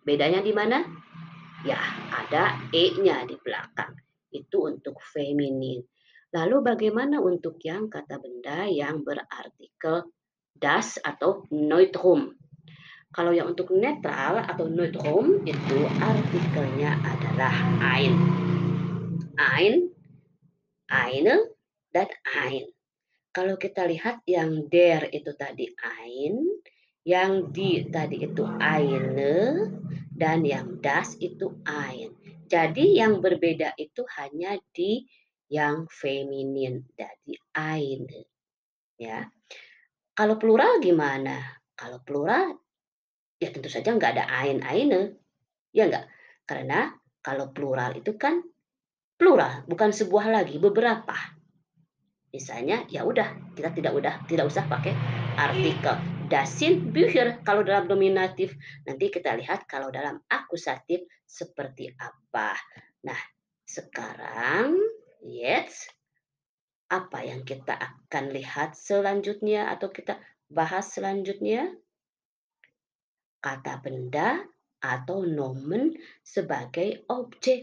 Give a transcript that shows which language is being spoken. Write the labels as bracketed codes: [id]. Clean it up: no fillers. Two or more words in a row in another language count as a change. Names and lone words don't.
[id] Bedanya di mana? Ya, ada e-nya di belakang. Itu untuk feminin. Lalu bagaimana untuk yang kata benda yang berartikel das atau neutrum? Kalau yang untuk netral atau neutrum itu artikelnya adalah ein. [de] Ein, eine, [id] dan ein. Kalau kita lihat yang der itu tadi ein, yang di tadi itu eine, dan yang das itu ein. Jadi yang berbeda itu hanya di yang feminin, jadi eine. Ya. Kalau plural gimana? Kalau plural ya tentu saja nggak ada [de] ein, eine, [id] ya nggak? Karena kalau plural itu kan plural, bukan sebuah lagi, beberapa. Misalnya, ya udah, kita tidak usah pakai artikel. [de] Das sind Bücher [id] kalau dalam nominatif. Nanti kita lihat kalau dalam akusatif seperti apa. Nah, sekarang jetzt apa yang kita akan lihat selanjutnya atau kita bahas selanjutnya? Kata benda atau nomen sebagai objek.